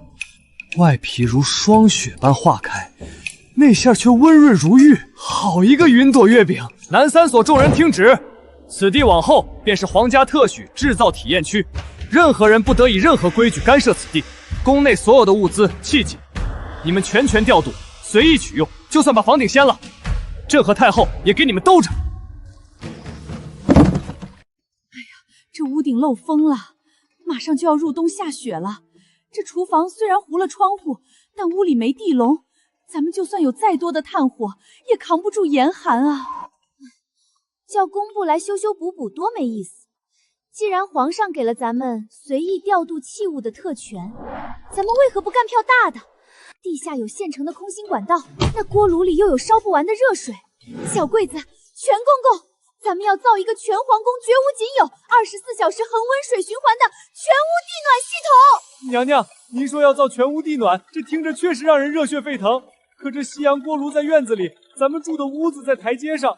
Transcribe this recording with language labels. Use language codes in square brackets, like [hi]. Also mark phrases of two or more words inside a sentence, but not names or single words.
[zh] 外皮如霜雪般化開，內餡卻溫潤如玉，好一個雲朵月餅！南三所眾人聽旨，此地往後便是皇家特許製造體驗區，任何人不得以任何規矩干涉此地。宮內所有的物資器械，你們全權調度，隨意取用，就算把房頂掀了，朕和太后也給你們兜着。哎呀，這屋頂漏風了，馬上就要入冬下雪了。這廚房雖然糊了窗戶，但屋裡沒地籠，咱們就算有再多的炭火，也扛不住嚴寒啊！叫工部來修修補補，多沒意思。既然皇上給了咱們隨意調度器物的特權，咱们為何不幹票大的？地下有現成的空心管道，那鍋爐裡又有燒不完的熱水。小桂子，全公公，咱們要造一個全皇宮絕無僅有、24小時恆溫水循環的全屋地暖系統。娘娘，您說要造全屋地暖，這聽着確實讓人熱血沸騰。可這西洋鍋爐在院子裡，咱們住的屋子在台階上。